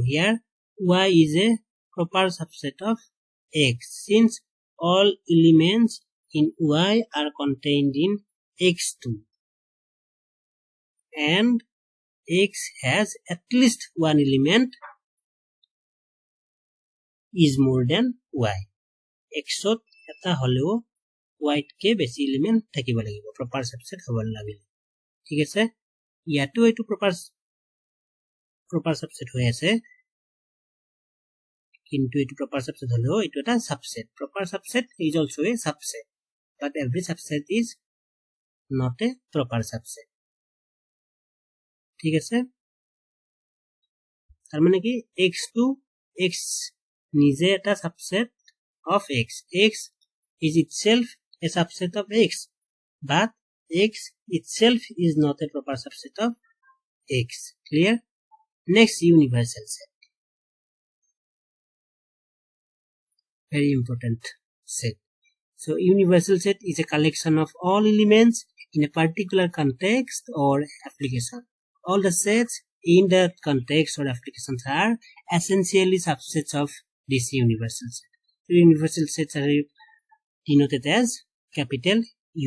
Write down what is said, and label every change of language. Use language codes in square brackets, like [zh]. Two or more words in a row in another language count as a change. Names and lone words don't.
[en] Here y is a proper subset of x since all elements in y are contained in x2 and x has at least one element is more than y. [as] x ত এটা হলেও y কে বেছি এলিমেন্ট থাকিব লাগিব [en] proper subset [as] হ'ব লাগিব ঠিক আছে ইয়াতো এটো [en] proper subset [as] হৈ আছে কিন্তু এটো [en] proper subset [as] হলেও এটো এটা [en] subset proper subset is also a subset but every subset is not a proper subset [as] ঠিক আছে তার মানে কি x2 x নিজে এটা [en] subset of x x is itself a subset of x but x itself is not a proper subset of x clear next universal set very important set so universal set is a collection of all elements in a particular context or application all the sets in that context or applications are essentially subsets of this universal set universal sets are denoted as capital U.